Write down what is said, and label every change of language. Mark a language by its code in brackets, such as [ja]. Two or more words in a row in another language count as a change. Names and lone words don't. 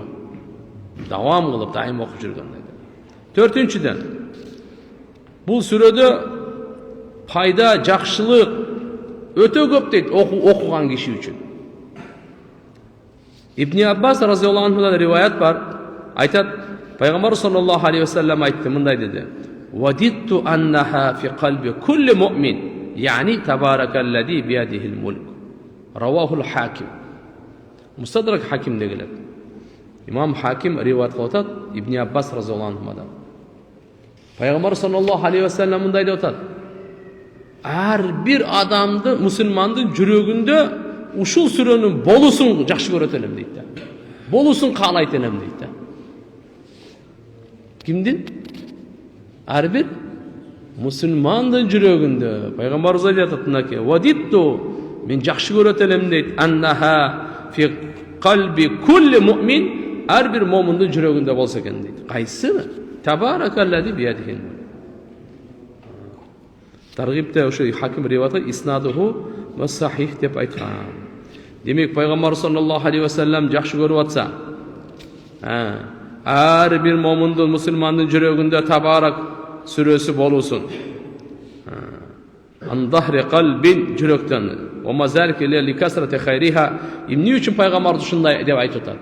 [ky] Давам кылып дайым окуп жүргөн dedi. Төртүнчүдөн, бул сүрөдө пайда, жакшылык өтө көп дейт окуган киши үчүн. Ибн Аббас [ar] رضي الله عنه [ky] риваят бар. Айтат, пайгамбар [ar] صلى الله عليه وسلم [ky] айтты, мындай деди: [ar] "وددت أنها في قلب كل مؤمن يعني تبارك الذي بيده الملك." رواه الحاكم. [ky] Мустадрак Хакимде келет. Имам Хаким риваят кылып атат Ибн Аббас [ar] رضي الله عنه. [ky] Пайгамбар [ar] صلى الله عليه وسلم [ky] мындай деп атат: "Ар бир адамды, мусулмандын жүрөгүндө ушул сүрөнүн болусун жакшы көрөт элем" дейт да. Болусун каалайт элем дейт да. Кимдин? Ар бир мусулмандын жүрөгүндө. Пайгамбарыбыз айтат мынакей: "Вадитту, мен жакшы көрөт элем" дейт. [ar] "أنها في قلب كل مؤمن", [ky] ар бир момундун жүрөгүндө болсо экен дейт. Кайсысы? [ar] تبارك الذي بيده الملك. [ky] Таргибте ошо Хаким риваятта [ar] إسناده وصحيح [ky] деп айткан. Демек пайгамбар [ar] صلى الله عليه وسلم [ky] жакшы көрүп атса, ар бир момундун, мусулмандын жүрөгүндө табарак сүрөсү болусун. [ar] عن ظهر قلب, жүрөктөн. وذلك لكثرة خيرها. [ky] Эмне үчүн пайгамбар ушундай деп айтып атат?